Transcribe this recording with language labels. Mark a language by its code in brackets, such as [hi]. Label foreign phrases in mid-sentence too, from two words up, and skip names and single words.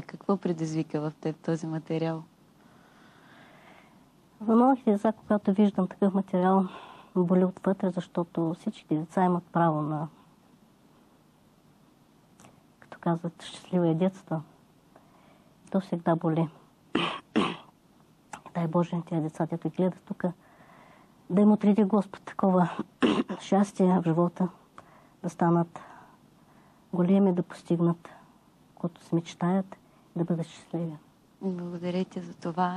[bg] Какво предизвика в теб този материал? За малките деца, когато виждам такъв материал, боли отвътре, защото всички деца имат право на, като казват, щастливо детство. То всегда боли. Дай Боже на тези деца, които гледат тук, да им отреди Господ такова щастие в живота, да станат големи, да постигнат, което се мечтаят, да бъдат щастливи. Благодаря ти за това.